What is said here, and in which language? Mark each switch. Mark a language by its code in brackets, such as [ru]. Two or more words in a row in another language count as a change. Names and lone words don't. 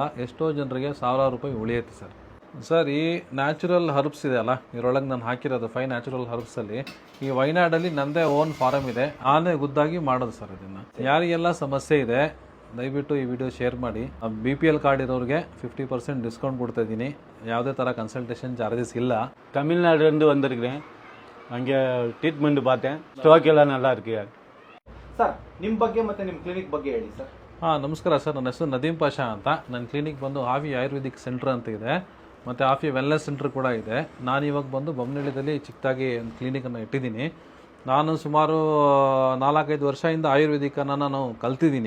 [kn] ಎಷ್ಟೋ ಜನರಿಗೆ ಸಾವಿರಾರು ರೂಪಾಯಿ ಉಳಿಯುತ್ತೆ ಸರ್. ಸರ್ ಈ [en] natural herbs [kn] ಇದೆ ಅಲ್ಲ, ಇದರೊಳಗೆ ನಾನು ಹಾಕಿರೋದು 5 [en] natural herbsalli [kn] ಈ ವೈನಾಡಲ್ಲಿ ನನ್ನದೇ [en] own farm [kn] ಇದೆ. ಆನೆ ಗುದ್ದಾಗಿ ಮಾಡೋದು ಸರ್ ಇದನ್ನು. ಯಾರಿಗೆಲ್ಲ ಸಮಸ್ಯೆ ಇದೆ ದಯವಿಟ್ಟು ಈ [en] video share [kn] ಮಾಡಿ. [en] BPL card [kn] ಇರೋರಿಗೆ 50% ಡಿಸ್ಕೌಂಟ್ ಕೊಡ್ತಾ ಇದ್ದೀನಿ. ಯಾವುದೇ ಥರ [en] consultation charges [kn] ಇಲ್ಲ. [ta] தமிழ்நாடுலேருந்து வந்திருக்கிறேன். அங்கே ட்ரீட்மெண்ட் பார்த்தேன். ஸ்டோக் எல்லாம் நல்லா இருக்கு. [kn] ಸರ್ ನಿಮ್ಮ ಬಗ್ಗೆ ಮತ್ತೆ ನಿಮ್ಮ ಕ್ಲಿನಿಕ್ ಬಗ್ಗೆ ಹೇಳಿ ಸರ್. ನಮಸ್ಕಾರ ಸರ್, ನನ್ನ ಹೆಸರು ನದೀಮ್ ಪಾಷಾ ಅಂತ. ನನ್ನ ಕ್ಲಿನಿಕ್ ಬಂದು ಆವಿ ಆಯುರ್ವೇದಿಕ್ ಸೆಂಟರ್ ಅಂತ ಇದೆ, ಮತ್ತು ಆಫಿ ವೆಲ್ನೆಸ್ ಸೆಂಟರ್ ಕೂಡ ಇದೆ. ನಾನು ಇವಾಗ ಬಂದು ಬೊಮ್ಮನಹಳ್ಳಿಯಲ್ಲಿ ಚಿಕ್ಕದಾಗಿ ಒಂದು ಕ್ಲಿನಿಕನ್ನು ಇಟ್ಟಿದ್ದೀನಿ. ನಾನು ಸುಮಾರು 4-5 ವರ್ಷದಿಂದ ಆಯುರ್ವೇದಿಕನ್ನು ನಾನು ಕಲ್ತಿದ್ದೀನಿ.